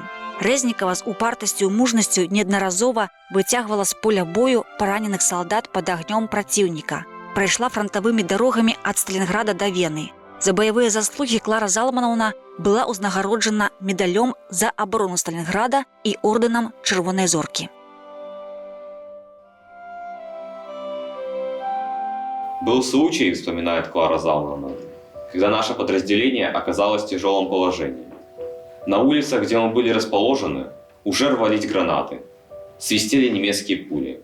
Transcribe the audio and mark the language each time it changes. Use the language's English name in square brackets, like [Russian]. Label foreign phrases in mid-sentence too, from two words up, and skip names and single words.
[Belarusian] Рэзнікава з упартасцю і мужнасцю неаднаразова выцягвала з поля бою параненых салдат пад агнём праціўніка. Прайшла франтавымі дарогамі ад Сталінграда да Вены. За баявыя заслугі Клара Залманаўна была ўзнагароджана медалём за абарону Сталінграда і ордэнам Чырвонай зоркі. [Russian] Был случай, вспоминает Клара Залмановна, когда наше подразделение оказалось в тяжелом положении. На улицах, где мы были расположены, уже рвались гранаты, свистели немецкие пули.